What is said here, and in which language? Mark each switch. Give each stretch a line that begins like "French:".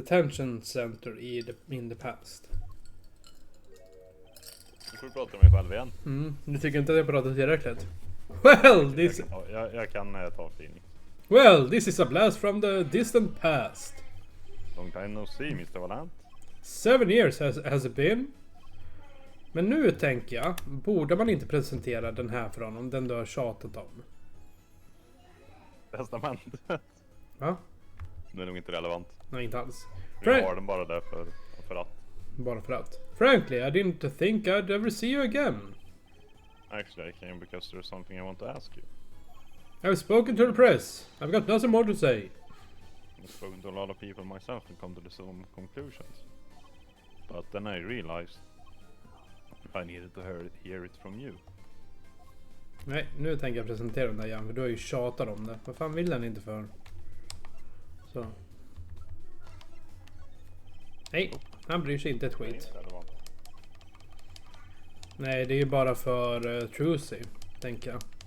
English: Detention Center in the past.
Swedish: Nu får du prata med mig själv igen. Du tycker inte att jag pratar tillräckligt?
English: Well, this...
Swedish: Jag kan ta tidning.
English: Well, this is a blast from the distant past. Long time no see, Mr. Valant. 7 years has it been.
Swedish: Men nu tänker jag, borde man inte presentera den här för honom, den du har tjatat om? Testamentet. Va? Det är nog inte relevant. Nej, inte alls. Vi har den bara där för att. Bara för att.
English: Frankly, I didn't think I'd ever see you again. Actually, I came because there's something I want to ask you. I've spoken to the press. I've got nothing more to say. I've spoken to a lot of people myself and come to the same conclusions. But then I realized I needed to hear it from you.
Swedish: Nej, nu tänker jag presentera den där igen, för du har ju tjatat om det. Vad fan vill den inte för? Så. Nej, han bryr sig inte ett skit. Nej, det är ju bara för Trucy, tänker jag.